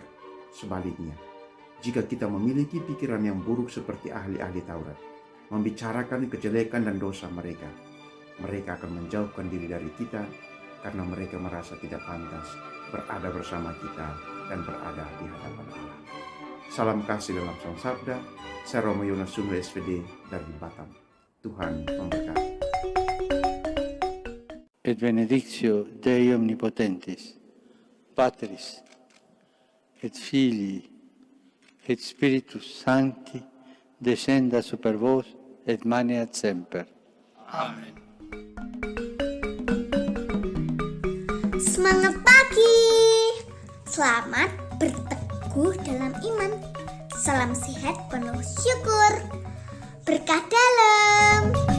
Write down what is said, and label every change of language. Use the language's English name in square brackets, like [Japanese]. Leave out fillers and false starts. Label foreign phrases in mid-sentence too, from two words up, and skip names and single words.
[Indonesian] Sebaliknya, jika kita memiliki pikiran yang buruk seperti ahli-ahli Taurat, membicarakan kejelekan dan dosa mereka, mereka akan menjauhkan diri dari kita karena mereka merasa tidak pantas berada bersama kita dan berada di hadapan Allah. Salam kasih dalam Sang Sabda. Saya Romo Yonas Sunu SVD dari Batam. Tuhan memberkati. [Latin] Et benedictio Dei omnipotentis, Patris, et Filii, et Spiritus Sancti, descenda super vos, et maneat semper. [Indonesian] Semangat pagi! Selamat berteguh dalam iman. Salam sehat penuh syukur. Berkah dalam.